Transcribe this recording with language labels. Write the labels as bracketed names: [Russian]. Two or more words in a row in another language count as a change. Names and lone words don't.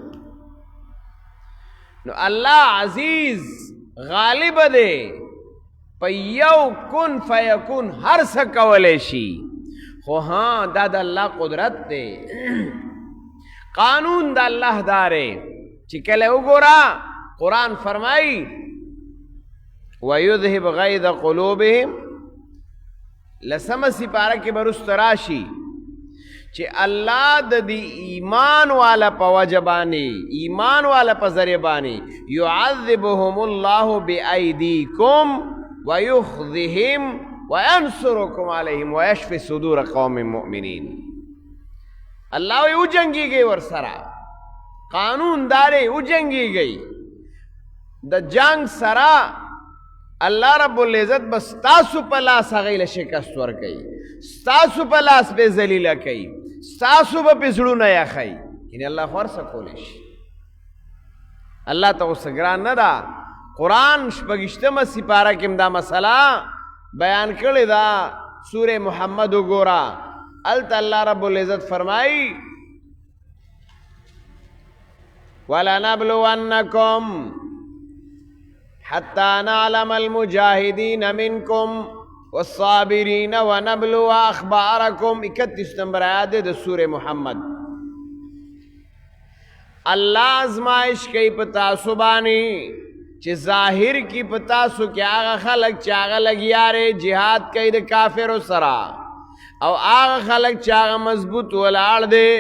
[Pashto] نو الله عزیز غالب دی، په یو [Arabic] کن فیکون [Pashto] هر څه کولی شي. خو ها دا د الله قدرت دی، قانون د الله داره چې کله وګوره قرآن فرمائی [Arabic] وَيُذْهِبْ غَيْظَ قُلُوبِهِمْ، [Pashto] لسمه سپاره کې برست راشي چې الله د دې ایمان والا په وجه باندې، ایمان والا په ذریعه باندې [Arabic] يُعَذِّبُهُمُ اللَّهُ بِأَيْدِيكُمْ وَيُخْزِهِمْ وَيَنْصُرُكُمْ عَلَيْهِمْ وَيَشْفِ صُدُورَ قَوْمٍ مُؤْمِنِينَ. [Pashto] الله وی وجنګیږي ور سره، قانون داري وجنګیږي. د جنگ سره [Arabic] الله رب العزت [Pashto] بس تاسو په لاس هغې له شکست ورکوي، ستاسو په لاس به ذلیله کوي، ستاسو به پې زړونه یخوي. یعنې الله خو هر څه کولی شي. الله ته اوس ګران نه ده. قرآن 28مه سپاره کې دا مسله بیان کړې ده. سورې محمد وګوره، هلته [Arabic] الله رب العزت [Pashto] فرمایي [Arabic] وَلَنَبْلُوَنَّكُمْ حَتَّى نَعْلَمَ الْمُجَاهِدِينَ مِنْكُمْ وَالصَّابِرِينَ وَنَبْلُوَ أَخْبَارَكُمْ. [Pashto] 31 نمبر آیات د سورې محمد. الله ازمائش کوي په تاسو باندې چې ظاهر کی په تاسو کې هغه خلک چې هغه لګیا جهاد کوي د کافرو سره، او هغه خلک چې هغه مضبوط ولاړ دی.